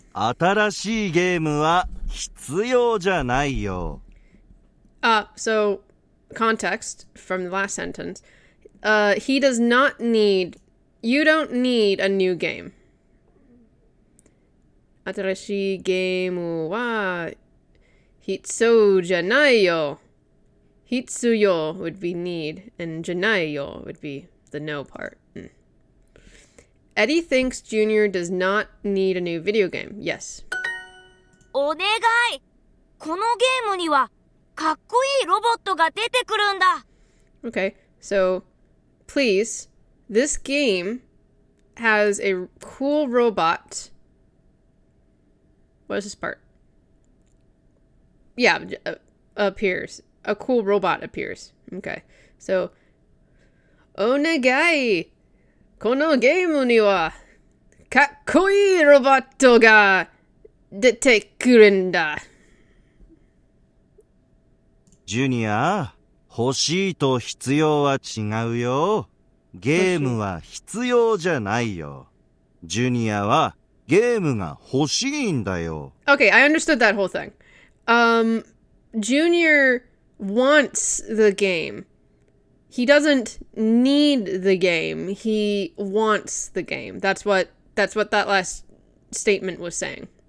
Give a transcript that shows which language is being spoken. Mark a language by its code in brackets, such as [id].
[ja] 新しいゲームは必要じゃないよ。 [en] So context from the last sentence. He does not need. You don't need a new game. [ja] 新しいゲームは必要じゃないよ. [en] Hitsuyo would be need, and janaiyo would be the no part. Eddie thinks Junior does not need a new video game. Yes. [ja] お願い。このゲームにはかっこいいロボットが出てくるんだ。 [en] Okay, so please, this game has a cool robot. What is this part? Yeah, appears. A cool robot appears. Okay, so お願い。 [ja] このゲームにはかっこいいロボットが出てくるんだ。ジュニア、欲しいと必要は違うよ。ゲームは必要じゃないよ。ジュニアはゲームが欲しいんだよ。 [en] Okay, I understood that whole thing. Junior wants the game. He doesn't need the game. He wants the game. That's what that last statement was saying.